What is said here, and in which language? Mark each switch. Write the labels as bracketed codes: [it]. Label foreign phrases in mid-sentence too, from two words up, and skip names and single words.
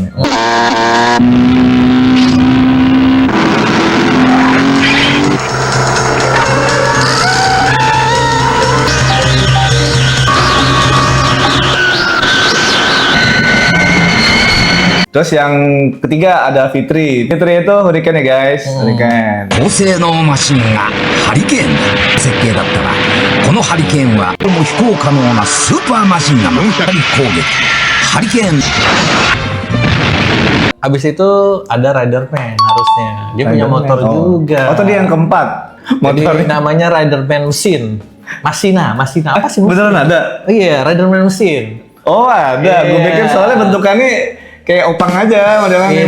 [id] Terus yang ketiga ada Fitri. Fitri itu Hurricane ya guys. Hurricane. [ja] 高性能マシンがハリケーンの設計だったが、このハリケーンはも飛行可能なスーパーマシンが4回攻撃。ハリケーン [id] Habis itu ada Riderman harusnya. Dia punya motor juga. Oh, tadi yang keempat. Jadi Motor namanya Riderman mesin. Masina. Apa sih? beneran ada? Iya, Riderman mesin. Oh ada. Gue Iya. pikir soalnya bentukannya kayak opang aja, modelnya nih